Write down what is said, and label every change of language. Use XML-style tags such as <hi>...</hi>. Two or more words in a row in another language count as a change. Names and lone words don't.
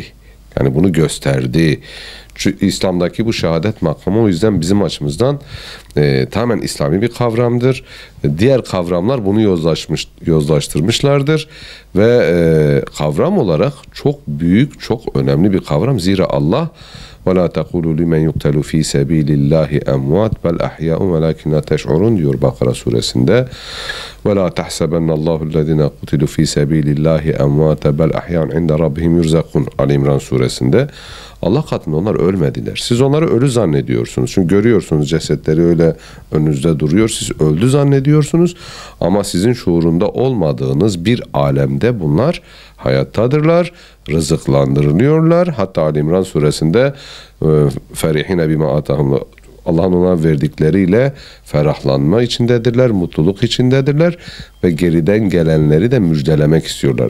<tr>Yani bunu gösterdi. Çünkü İslam'daki bu şehadet makamı o yüzden bizim açımızdan tamamen İslami bir kavramdır. Diğer kavramlar bunu yozlaştırmışlardır ve kavram olarak çok büyük, çok önemli bir kavram. Zira Allah</tr> <ar>وَلَا تَقُولُوا لِمَنْ يُقْتَلُ ف۪ي سَب۪يلِ اللّٰهِ اَمْوَاتٍ بَلْ اَحْيَاءٌ وَلَاكِنْ لَا تَشْعُرُونَ</ar> <tr>diyor Bakara suresinde.</tr> <ar>وَلَا تَحْسَبَنَّ اللّٰهُ الَّذ۪ينَ قُتِلُوا ف۪ي سَب۪يلِ اللّٰهِ اَمْوَاتًا بَلْ اَحْيَاءٌ عِنْدَ رَبِّهِمْ يُرْزَقُونَ Ali İmran suresinde.</ar> <tr>Allah katında onlar ölmediler. Siz onları ölü zannediyorsunuz. Çünkü görüyorsunuz cesetleri öyle önünüzde duruyor. Siz öldü zannediyorsunuz. Ama sizin şuurunda olmadığınız bir alemde bunlar hayattadırlar. Rızıklandırılıyorlar. Hatta Ali İmran suresinde</tr> <ar>فرحين بما آتاهم,</ar> <tr>Allah'ın ona verdikleriyle ferahlanma içindedirler, mutluluk içindedirler ve geriden gelenleri de müjdelemek istiyorlar.</tr>